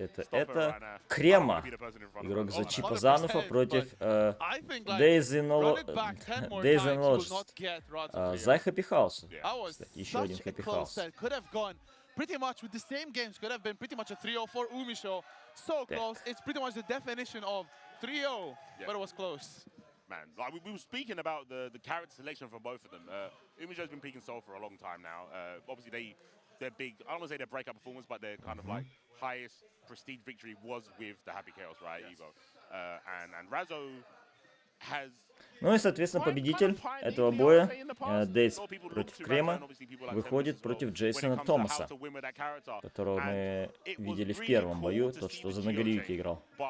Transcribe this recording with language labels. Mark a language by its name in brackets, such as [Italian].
[Russian] Это Крема. Игрок за Чипа Зануфа против Дейзенлоджес. За Хэппи Хауса. Еще один Хэппи Хаус. [English] Pretty much with the same games could have been pretty much a 3-0 for Umisho. So close. It's pretty much the definition of 3-0, but it was close. Man, like we were speaking about the character selection for both of them. Umisho's been peaking Seoul for a long time now. Obviously, their big, I don't want to say their breakout performance, but their kind of like highest prestige victory was with the Happy Chaos, right? Evo. And Razzo has... [Russian] Ну и, соответственно, победитель этого боя, Дейз против Крема, выходит против Джейсона Томаса, которого мы видели в первом бою, тот, что за Нагорюки играл.